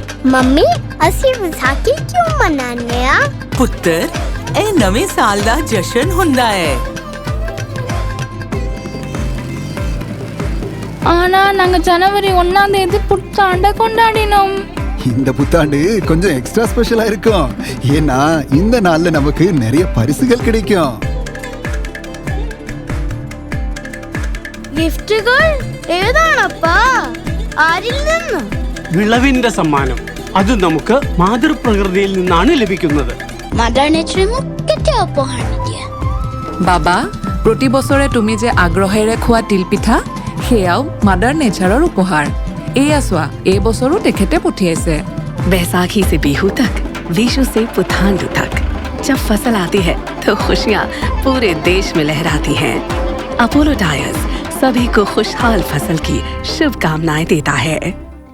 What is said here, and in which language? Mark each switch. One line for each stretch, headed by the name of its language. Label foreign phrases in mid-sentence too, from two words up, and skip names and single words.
Punjabi: ਮੰਮੀ ਅਸੀਂ ਵਿਸਾਖੀ ਕਿਉਂ ਮਨਾਉਂਦੇ ਆ? ਪੁੱਤਰ, ਇਹ ਨਵੇਂ ਸਾਲ ਦਾ ਜਸ਼ਨ ਹੁੰਦਾ ਹੈ।
Tamil: ஆனா நாங்க ஜனவரி 1ஆம் தேதி புத்தாண்டை கொண்டாடினோம். இந்த புத்தாண்டு கொஞ்சம்
English: extra special
Tamil: இருக்கும். ஏன்னா இந்த நாள்ல நமக்கு நிறைய பரிசுகள் கிடைக்கும்.
Malayalam: ഗിഫ്റ്റുകൾ ഏതാണപ്പാ? ആരിൽ നിന്ന്? വിളവിന്റെ സമ്മാനം. അത് നമുക്ക് മാതൃപ്രകൃതിയിൽ നിന്നാണ് ലഭിക്കുന്നത്.
English: Mother Nature
Assamese: মোক কেতিয়া উপহাৰ দিয়ে? বাবা, প্ৰতি বছৰে তুমি যে আগ্ৰহেৰে খোৱা তিলপিঠা, সেয়াও
English: Mother Nature's
Assamese: উপহাৰ। এয়া চোৱা, এই বছৰো তেখেতে পঠিয়াইছে।
Hindi: बैसाखी से बीहू तक, विशु से पुथांडु तक, जब फसल आती है तो खुशियाँ पूरे देश में लहराती हैं। अपोलो टायर्स सभी को खुशहाल फसल की शुभकामनाएं देता है।